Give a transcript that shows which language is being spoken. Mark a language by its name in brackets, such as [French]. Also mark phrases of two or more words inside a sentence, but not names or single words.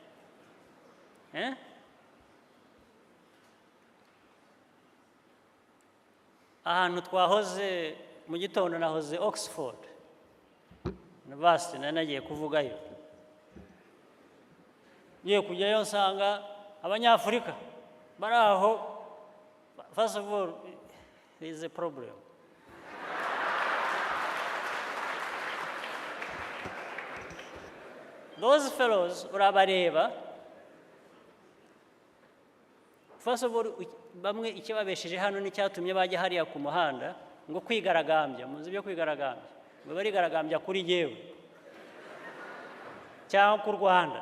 [Kinyarwanda] Ahantu twahoze mu gitondo nahoze Oxford University, nagiye kuvugayo. Ngiye kujyayo nsanga abanyafurika bari aho. [English] First of all, there is a problem. Those fellows urabareba, first of all, [Kinyarwanda] bamwe ikibabesheje hano n'icyatumye bajya hariya ku muhanda ngo kwigaragambya. Muzi byo kwigaragambya? Ngo barigaragambya kuri yewe cyangwa ku Rwanda.